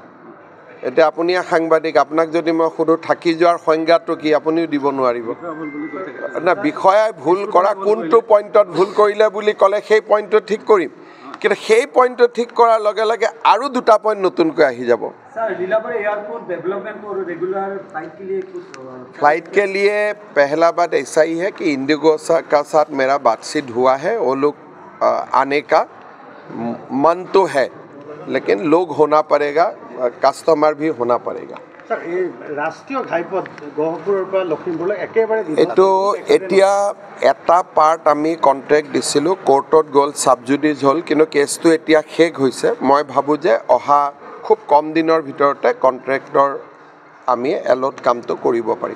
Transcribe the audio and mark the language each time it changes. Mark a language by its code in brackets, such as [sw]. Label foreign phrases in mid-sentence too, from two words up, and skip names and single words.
[as] এতিয়া আপুনি সাংবাদিক, আপোনাক যদি মই সোধোঁ থাকি যোৱাৰ সংজ্ঞাটো কি, আপুনিও দিব নোৱাৰিব না। বিষয়াই ভুল কৰা কোনটো পইণ্টত ভুল কৰিলে বুলি ক'লে সেই পইণ্টটো ঠিক কৰিম, কিন্তু সেই পইণ্টটো ঠিক কৰাৰ লগে লগে আৰু 2টা পইণ্ট নতুনকৈ আহি যাব। [hi] फ्लाइट के लिए पहला बात ऐसा ही है कि इंडिगो का साथ मेरा बातचीत हुआ है। वो लोग आने का मन तो है, लेकिन लोग होना पड़ेगा, কাষ্টমাৰ भी होना पड़ेगा। [as] ৰাষ্ট্ৰীয় ঘাইপথ গহপুৰৰ পৰা লখিমপুৰলৈ একেবাৰে এইটো এতিয়া এটা পাৰ্ট আমি কণ্ট্ৰেক্ট দিছিলোঁ, কোৰ্টত গ'ল, ছাবজুডিজ হ'ল, কিন্তু কেছটো এতিয়া শেষ হৈছে। মই ভাবোঁ যে অহা খুব কম দিনৰ ভিতৰতে কণ্ট্ৰেক্টৰ আমি এলট কামটো কৰিব পাৰিম।